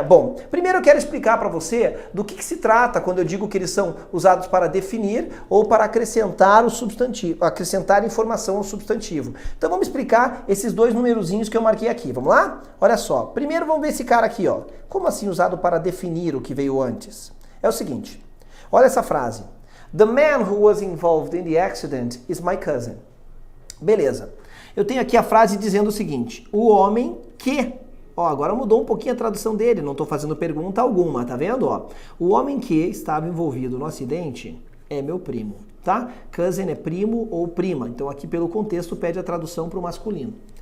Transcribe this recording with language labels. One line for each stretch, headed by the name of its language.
Portuguese: Bom, primeiro eu quero explicar para você do que se trata quando eu digo que eles são usados para definir ou para acrescentar o substantivo, acrescentar informação ao substantivo. Então vamos explicar esses dois numerozinhos que eu marquei aqui. Vamos lá? Olha só. Primeiro vamos ver esse cara aqui, ó. Como assim usado para definir o que veio antes? É o seguinte. Olha essa frase.
English: The man who was involved in the accident is my cousin.
Portuguese: Beleza. Eu tenho aqui a frase dizendo o seguinte. O homem que Ó, agora mudou um pouquinho a tradução dele, não estou fazendo pergunta alguma, tá vendo? Ó, o homem que estava envolvido no acidente é meu primo, tá? Cousin é primo ou prima, então aqui pelo contexto pede a tradução para o masculino.